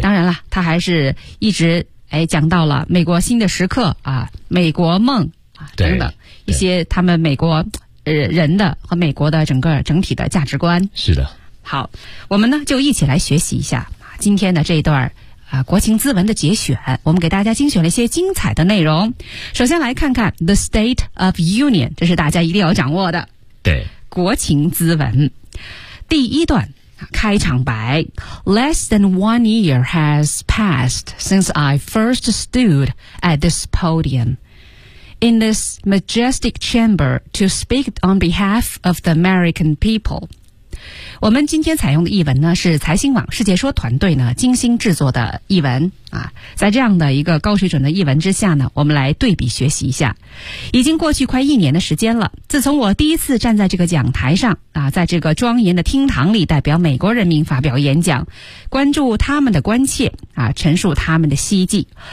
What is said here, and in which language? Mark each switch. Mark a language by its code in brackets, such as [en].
[zh] 当然了，他还是一直哎讲到了美国新的时刻啊，美国梦啊等等一些他们美国人的和美国的整体的价值观。是的。好，我们呢就一起来学习一下今天的这一段啊，国情咨文的节选，我们给大家精选了一些精彩的内容。首先来看看 [en] The State of Union， [zh] 这是大家一定要掌握的。对，国情咨文第一段开场白 [en] ：Less than 1 year has passed since I first stood at this podium in this majestic chamber to speak on behalf of the American people。 [zh] 我们今天采用的译文呢，是财新网世界说团队呢精心制作的译文啊。在这样的一个高水准的译文之下呢，我们来对比学习一下。已经过去快一年的时间了，自从我第一次站在这个讲台上啊，在这个庄严的厅堂里代表美国人民发表演讲，关注他们的关切啊，陈述他们的希冀。